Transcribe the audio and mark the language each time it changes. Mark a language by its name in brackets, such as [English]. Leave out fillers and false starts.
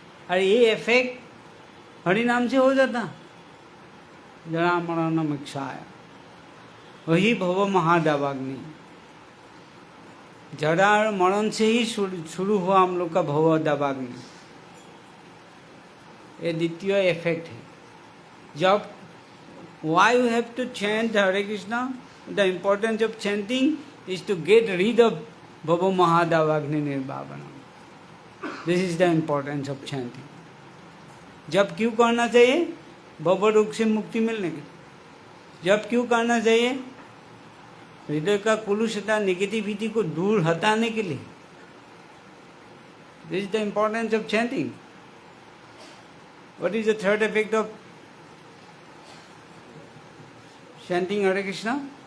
[Hindi] और ये इफेक्ट हरि नाम से हो जाता, जरा मरण मोक्षाय। वही भव महादावाग्नि, जरा और मरण से ही शुरू हुआ हम लोग का भव दावाग्नि। ये द्वितीय इफेक्ट है। [English] जब why you have to chant Hare Krishna, the importance of chanting is to get rid of Bhava Mahadavagni Nirvapanam. This is the importance of chanting. [Hindi] जब क्यों करना चाहिए? भव रोग से मुक्ति मिलने के। जब क्यों करना चाहिए? हृदय का कुलुषता, नेगेटिविटी को दूर हटाने के लिए। [English] This is the importance of chanting. What is the third effect of chanting Hare Krishna?